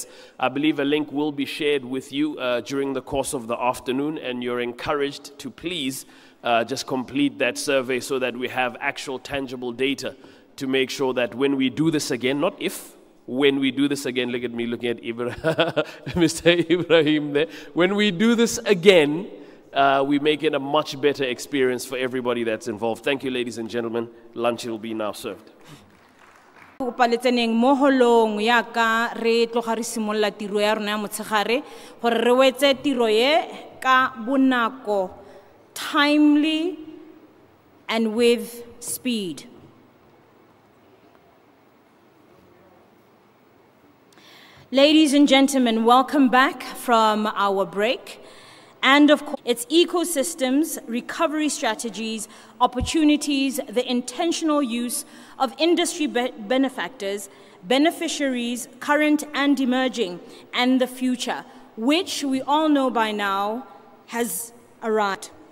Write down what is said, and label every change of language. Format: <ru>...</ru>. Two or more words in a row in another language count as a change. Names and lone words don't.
<en>I believe a link will be shared with you during the course of the afternoon, and you're encouraged to please just complete that survey so that we have actual tangible data to make sure that when we do this again, not if, when we do this again, look at me looking at Mr. Ibrahim there. When we do this again, we make it a much better experience for everybody that's involved. Thank you, ladies and gentlemen. Lunch will be now served.</en> <tn>Paletseneng mo holong ya ka re tloga re simolla tiro ya rona ya motshegare gore re wetse tiro ye ka bonako,</tn> <en>timely and with speed. Ladies and gentlemen, welcome back from our break. And of course, its ecosystems, recovery strategies, opportunities, the intentional use of industry benefactors, beneficiaries, current and emerging, and the future, which we all know by now has arrived.</en>